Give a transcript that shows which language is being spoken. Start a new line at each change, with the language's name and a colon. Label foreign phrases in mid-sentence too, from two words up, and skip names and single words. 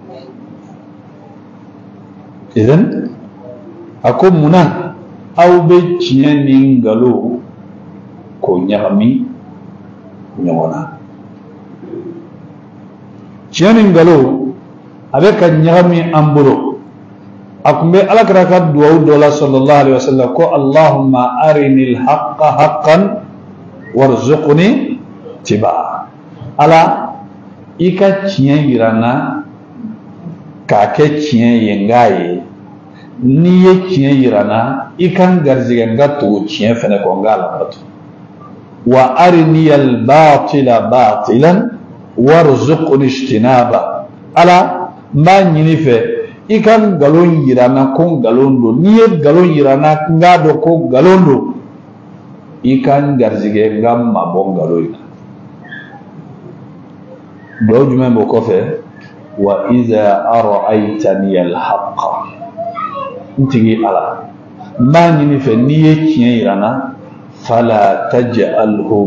Bambara: idan a ko munna aw bɛ tiɲɛ ni nkalon k'o ɲagami ɲɔgɔn na tiɲɛ ni nkalon a bɛ ka ɲagami an bolo a kun bɛ alakira ka duwawu dɔ la
Arabic: صلى الله عليه وسلم
Bambara: ko
Arabic: اللهم أرني الحق حقا وارزقني اتباعه
Bambara: ala i ka tiɲɛ yira n na k'a kɛ tiɲɛ ye n k'a ye n'i ye tiɲɛ yira n na i ka n garizigɛ n ka tugu tiɲɛ fɛnɛ kɔ n k'a labato
Arabic: وأرني الباطل باطلا وارزقني اجتنابه
Bambara: ala n b'a ɲini fɛ i ka ngalon yira n na ko ngalon don n'i ye ngalon yira n na n k'a dɔn ko ngalon don i ka n garizigɛ n ka mabɔ ngalon in na dɔw jumɛn b'o kɔfɛ
Arabic: وإذا أريتني الحق
Bambara: n tigi ala n b'a ɲini fɛ n'i ye tiɲɛ yira n na
Arabic: فلا تجعله